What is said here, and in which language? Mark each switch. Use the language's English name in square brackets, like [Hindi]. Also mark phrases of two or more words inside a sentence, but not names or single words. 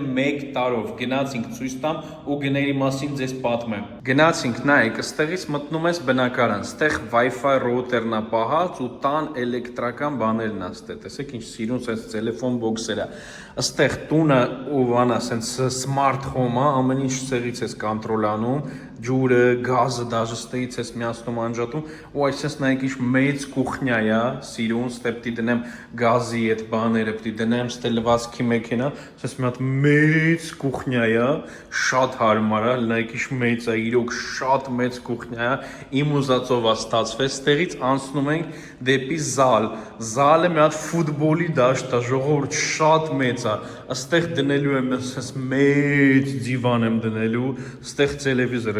[Armenian] 1 տարով։ Գնացինք ցույց տամ ու գների մասին ձեզ պատմեմ։ Գնացինք, նայեք, ըստեղից մտնում ես բնակարան, ստեղ Wi-Fi ռոուտերն է պահած ու տան էլեկտրական բաներն է ստե։ Տեսեք ինչ սիրուն sense տելեֆոն բոքսեր է։ Ըստեղ տունը ու բանա sense [English] smart home- [Armenian] ը, ամեն ինչ ցեղից ես կոնտրոլանում, ջուրը, գազը, դաժե ստեից ես միացնում անջատում ու այսպես նայեք ինչ մեծ կուխնյա է, սիրուն, ստե պիտի դնեմ գազի այդ բաները, պիտի դնեմ ստե լվացքի մեքենա, այսպես մի հատ մեծ կուխնյա է, շատ հարմար է, նայեք ինչ մեծ է, իրոք շատ մեծ կուխնյա է, իմ ուզածով է ստացվել, ստեղից անցնում ենք դեպի զալ, զալը մի հատ ֆուտբոլի դաշտ է, ժողովուրդ շատ մեծ է, այստեղ դնելու եմ այսպես մեծ դիվան եմ դնելու, այստեղ տելևիզորը